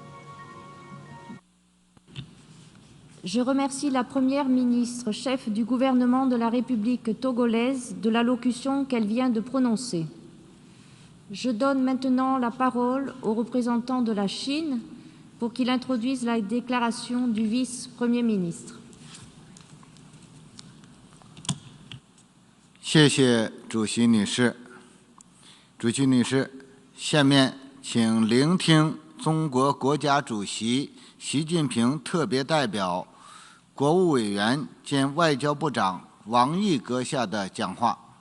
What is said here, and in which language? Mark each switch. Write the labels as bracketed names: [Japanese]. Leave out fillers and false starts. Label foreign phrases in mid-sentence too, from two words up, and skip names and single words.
[French] Je remercie la Première ministre, chef du gouvernement de la République togolaise, de l'allocution qu'elle vient de prononcer. Je donne maintenant la parole au représentant de la Chine pour qu'il introduise la déclaration du vice-premier ministre. [Chinese] 谢谢主席女士。主席女士，下面请聆听中国国家主席习近平特别代表、国务委员兼外交部长王毅阁下的讲话。